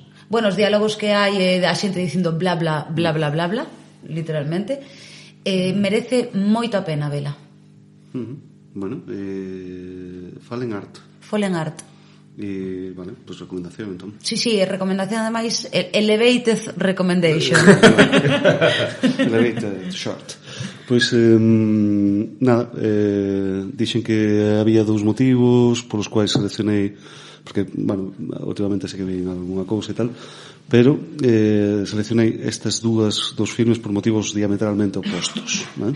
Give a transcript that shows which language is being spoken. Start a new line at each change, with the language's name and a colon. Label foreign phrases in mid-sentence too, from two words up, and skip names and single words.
Galician: Bueno, os diálogos que hai a xente dicindo bla bla bla bla bla bla, literalmente. Merece moito a pena vela. Bueno, Fallen Art. E, vale, pois recomendación, entón. Sí, recomendación, ademais,
English: elevated recommendation. Elevated short.
Galician: Pois, nada, dixen que había 2 motivos polos quais seleccionei, porque, bueno, últimamente sei que vein alguna cousa e tal, pero seleccionei estes dous filmes por motivos diametralmente opostos, ¿vale?